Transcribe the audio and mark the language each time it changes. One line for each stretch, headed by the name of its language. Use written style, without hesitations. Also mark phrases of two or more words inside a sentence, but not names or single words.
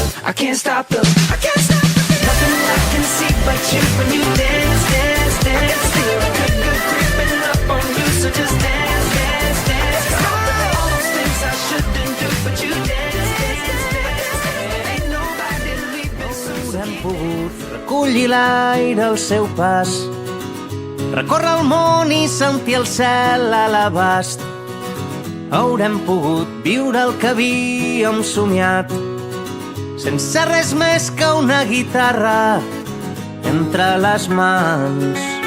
English: I can't stop the. I can't stop the. Nothing I can see but you when you dance, dance, dance. Feel good, good creeping up on you. So just dance, dance, dance. All those things I shouldn't do, but you dance, dance, dance. Ain't nobody leaving soon.
Catalan: Hem pogut recollir l'aire al seu pas, recórrer el món i sentir el cel a l'abast. Haurem pogut viure el que havíem somiat, sense res més que una guitarra entre les mans.